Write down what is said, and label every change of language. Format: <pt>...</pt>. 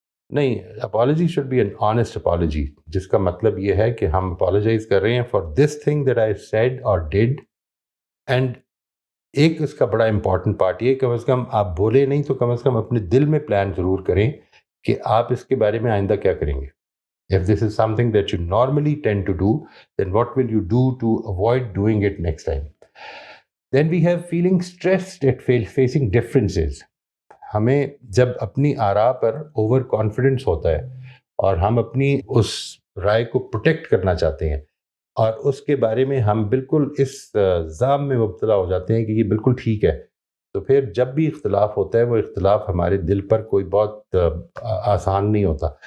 <en>نہیں, apology should be an honest apology,</en> <ur>جس کا مطلب یہ ہے کہ ہم</ur> <en>Apologize کر رہے ہیں for this thing that I said اور ڈیڈ.</en> <ur>اینڈ ایک اس کا بڑا امپورٹنٹ پارٹ یہ, کم از کم آپ بولے نہیں تو کم از کم اپنے دل میں پلان ضرور کریں کہ آپ اس کے بارے میں آئندہ کیا کریں گے.</ur> <en>If this is something that you normally tend to do, then what will you do to avoid doing it next time? Then we have feeling stressed at facing differences.</en> <ur>ہمیں جب اپنی آراء پر اوور کانفیڈنس ہوتا ہے اور ہم اپنی اس رائے کو protect کرنا چاہتے ہیں اور اس کے بارے میں ہم بالکل اس ذام میں مبتلا ہو جاتے ہیں کہ یہ بالکل ٹھیک ہے, تو پھر جب بھی اختلاف ہوتا ہے وہ اختلاف ہمارے دل پر کوئی بہت آسان نہیں ہوتا.</ur>